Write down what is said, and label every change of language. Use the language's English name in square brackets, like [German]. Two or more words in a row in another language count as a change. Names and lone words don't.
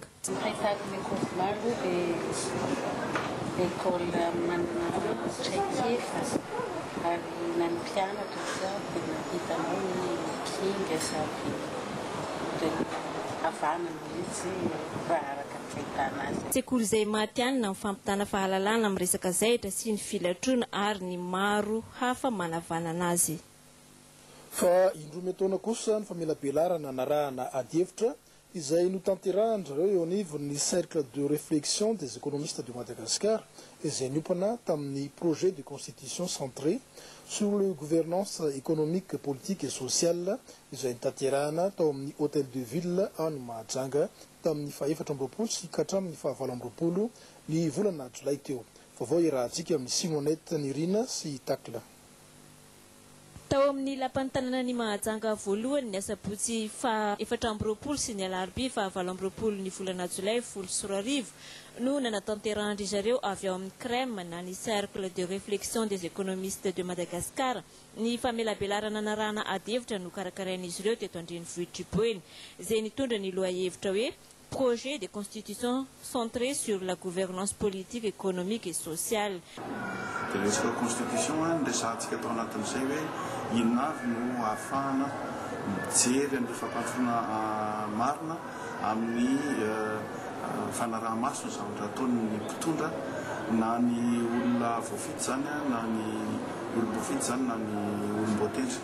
[Malagasy] Nahitako ny Ekovma aloha dia école manana traikefa ary na ny mpianatra izao dia nahitanao ny kinga sady avana mihitsy raha araka ny fahitana azy. Sekoly izay matianina mifampitana fahalalana amin'ny resaka zaitra sy ny filatroana ary ny maro hafa manavanana azy. Fa indroa taona kosa ny famelabelarana narahana adihevitra izay notanterahana eo anivon'ny [French] cercle de réflexion des économistes de Madagascar [Malagasy] izay niopana tamin'ny [French] projet de constitution centré sur le gouvernance économique, politique et sociale [Malagasy] izay nitanterahana tao amin'ny [French] hôtel de ville [Malagasy] any Mahajanga tamin'ny 4 sy hatramin'ny 9 ny volana Jolay teo. Vaovao irahantsika amin'ny Simonette Nirina sy Takla. Tao amin'ny lapan'ny tanàna ny Mahajanga voalohany ny asabotsy 4 sy ny alarobia 7 ny volana Jolay 10 no nanatanterahana zareo avy ao amin'ny CREM na ny [French] cercle de réflexion des économistes de Madagascar [Malagasy] ny famelabelarana narahana adihevitra no karakarain'izy ireo teto an-drenivohitra Boeny izay nitondra ny lohahevitra hoe [French] projet de constitution centré sur la gouvernance politique, économique et sociale. De la constitution, [Malagasy] de satsika atao anatin'izay hoe inona avy no ahafahana mijery amin'ny fampatsona marina amin'ny fanaraha-maso ny zavatra ataon'ny mpitondra na ny olona voafity zany na ny olom-boafity zany na ny olom-boatendry.